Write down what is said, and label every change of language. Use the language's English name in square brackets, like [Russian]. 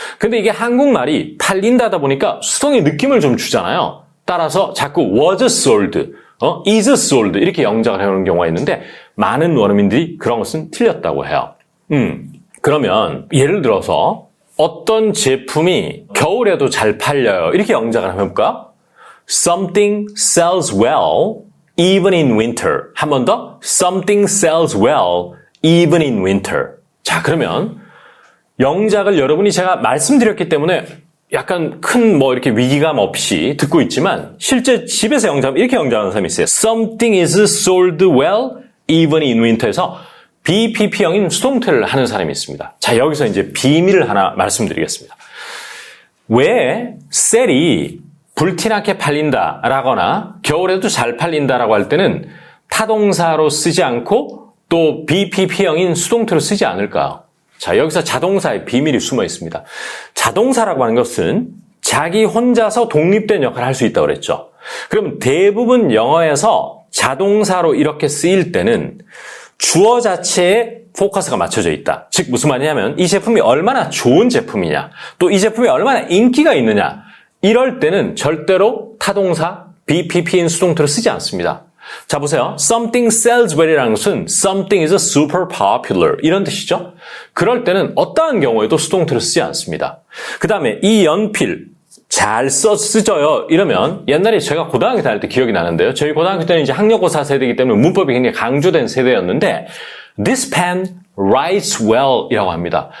[Korean] 근데 이게 한국말이 팔린다다 보니까 수동의 느낌을 좀 주잖아요. 따라서 자꾸 was sold, is sold 이렇게 영작을 해오는 경우가 있는데 많은 원어민들이 그런 것은 틀렸다고 해요. 그러면 예를 들어서 어떤 제품이 겨울에도 잘 팔려요. 이렇게 영작을 한번 해볼까? [English] Something sells well even in winter. [Korean] 한 번 더. [English] Something sells well even in winter. [Korean] 자, 그러면 영작을 여러분이 제가 말씀드렸기 때문에 약간 큰 이렇게 위기감 없이 듣고 있지만 실제 집에서 영작하면 이렇게 영작하는 사람이 있어요. [English] Something is sold well even in winter에서 [Korean] BPP형인 수동태를 하는 사람이 있습니다. 자, 여기서 이제 비밀을 하나 말씀드리겠습니다. 왜 sell이 불티나게 팔린다라거나 겨울에도 잘 팔린다라고 할 때는 타동사로 쓰지 않고 또 BPP형인 수동태로 쓰지 않을까요? 자, 여기서 자동사의 비밀이 숨어 있습니다. 자동사라고 하는 것은 자기 혼자서 독립된 역할을 할 수 있다고 그랬죠. 그러면 대부분 영어에서 자동사로 이렇게 쓰일 때는 주어 자체에 포커스가 맞춰져 있다. 즉 무슨 말이냐면 이 제품이 얼마나 좋은 제품이냐, 또 이 제품이 얼마나 인기가 있느냐, 이럴 때는 절대로 타동사 BPP인 수동태로 쓰지 않습니다. 자, 보세요. [English] Something sells well [Korean] 이라는 것은 [English] something is super popular [Korean] 이런 뜻이죠. 그럴 때는 어떠한 경우에도 수동태로 쓰지 않습니다. 그 다음에 이 연필 잘 쓰져요 이러면 옛날에 제가 고등학교 다닐 때 기억이 나는데요. 저희 고등학교 때는 이제 학력고사 세대이기 때문에 문법이 굉장히 강조된 세대였는데 [English] This pen writes well [Korean] 이라고 합니다.